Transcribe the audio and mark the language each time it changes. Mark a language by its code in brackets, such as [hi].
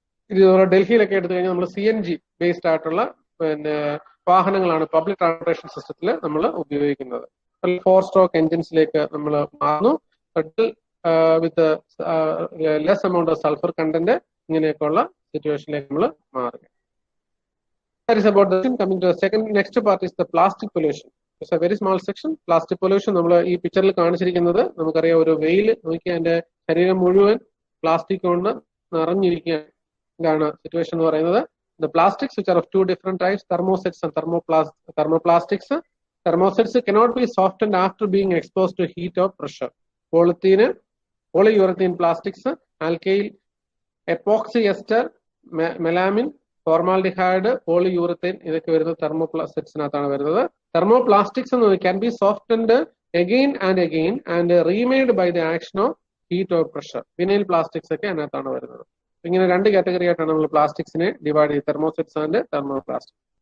[ml] ഇതുപോലെ ഡൽഹിയിലൊക്കെ എടുത്തു കഴിഞ്ഞാൽ നമ്മൾ CNG ബേസ്ഡ് ആയിട്ടുള്ള പിന്നെ വാഹനങ്ങളാണ് പബ്ലിക് ട്രാൻസ്പോർട്ടേഷൻ സിസ്റ്റത്തിൽ നമ്മൾ ഉപയോഗിക്കുന്നത്. 4-stroke എഞ്ചിൻസിലേക്ക് നമ്മൾ മാറുന്നു. [en] with less amount of sulphur content [ml] ഇങ്ങനെയൊക്കെയുള്ള സിറ്റുവേഷനിലേക്ക് നമ്മൾ മാറുക. [en] That is about the coming to the second. Next part is the plastic pollution. It's a very small section. [ml] Plastic pollution നമ്മൾ ഈ പിക്ചറിൽ കാണിച്ചിരിക്കുന്നത് നമുക്കറിയാം. ഒരു വെയിൽ നോക്കി അതിന്റെ ശരീരം മുഴുവൻ പ്ലാസ്റ്റിക് കൊണ്ട് നിറഞ്ഞിരിക്കുകയാണ്. ഇതാണ് സിറ്റുവേഷൻ എന്ന് പറയുന്നത്. [en] The plastics which are of 2 different types, thermosets and thermoplastics. Thermosets cannot be softened after being exposed to heat or pressure. Polyurethane plastics, alkyl, epoxy ester, melamine, formaldehyde, polyurethane ഇതൊക്കെ വരുന്നത് thermoplasticsനകത്താണ് വരുന്നത്. Thermoplastics can be softened again and remade by the action of heat or pressure. [ml] Vinyl plastics ഒക്കെ അതിനകത്താണ് വരുന്നത്. ഇങ്ങനെ 2 category ആയിട്ടാണ് നമ്മൾ പ്ലാസ്റ്റിക്സിനെ divide ചെയ്ത് തെർമോസെറ്റ്സ് ആൻഡ് തെർമോപ്ലാസ്റ്റിക്.